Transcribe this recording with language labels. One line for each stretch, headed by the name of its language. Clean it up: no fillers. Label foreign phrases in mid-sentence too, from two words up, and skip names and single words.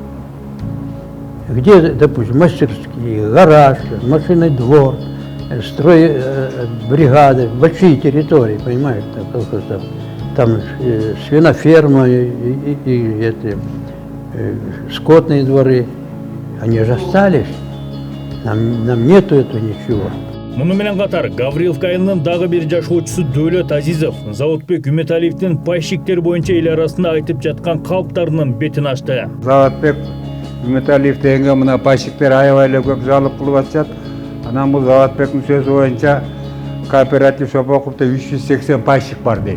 Russian: Где, допустим, мастерские, гараж, машинный двор, стройбригады, большие территории, понимаешь, там свиноферма и эти скотные дворы, они же остались, нам нету этого ничего.
Kyrgyz: Муну менен катар Гавриловка айылынын дагы бир жашоочусу Дөөлөт Азизов Заводбек Үмөталиевдин пайщиктер боюнча эл арасында айтып жаткан калптарынын бетин ачты. Заводбек Үмөталиев дегенге мына пайщиктер аябай эле көп жалып кылып атышат. Анан бул Заводбектин сөзү боюнча кооператив Шопоковдо 380 пайщик бар дейт.